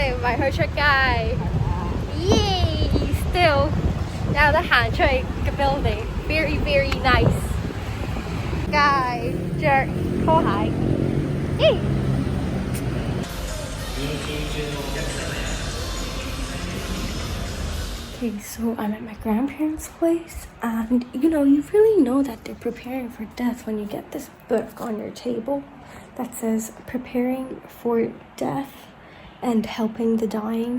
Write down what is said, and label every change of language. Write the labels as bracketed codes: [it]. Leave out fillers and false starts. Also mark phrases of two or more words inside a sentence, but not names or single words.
[yue] 埋去出街。Yay! Still 有得行出去嘅 building, [en] very very nice. [yue] 街着拖鞋。Yay! [en] Okay, so I'm at my grandparents' place, and you really know that they're preparing for death when you get this book on your table that says Preparing for Death and Helping the Dying.